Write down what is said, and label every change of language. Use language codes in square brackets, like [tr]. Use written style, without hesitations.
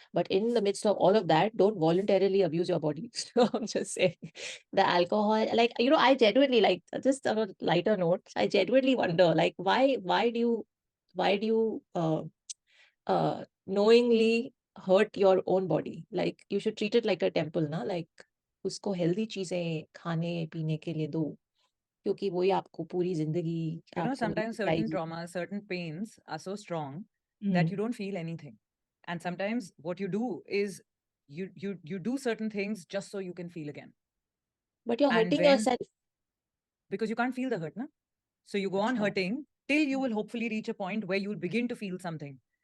[en] But in the midst of all of that, don't voluntarily abuse your body. I'm just saying, the alcohol, like, I genuinely, like, just on a lighter note, I genuinely wonder, like, why do you knowingly hurt your own body? Like, you should treat it like a temple, na? [hi] Like, उसको healthy चीजें खाने पीने के लिए दो, क्योंकि वही आपको पूरी जिंदगी आपको [en] Sometimes certain [hi] जिंदगी [en] traumas, certain pains are so strong that you don't feel anything. And sometimes what you do is you do certain things just so you can feel again. But you're And hurting when- yourself. Because you can't feel the hurt, na? So you go on Sure. hurting till you will hopefully reach a point where you'll begin to feel something.